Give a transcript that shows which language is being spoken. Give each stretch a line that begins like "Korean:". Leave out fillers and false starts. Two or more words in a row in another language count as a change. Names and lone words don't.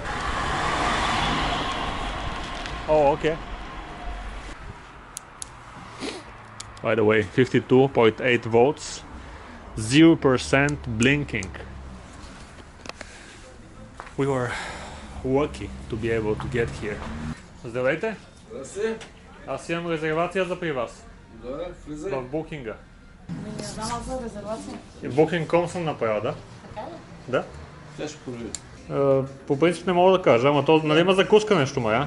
English: Oh, okay. By the way, 52.8 volts, 0% blinking. We were lucky to be able to get here.
Bulgarian: Здравейте! Здрасти. Аз имам резервация за при вас. Добре, влизай. В букинга. Не знам аз за резервация. И Booking.com съм направил, да? Така ли? Да. Тя ще провери. По принцип не мога да кажа, ама то нали има закуска нещо, мая?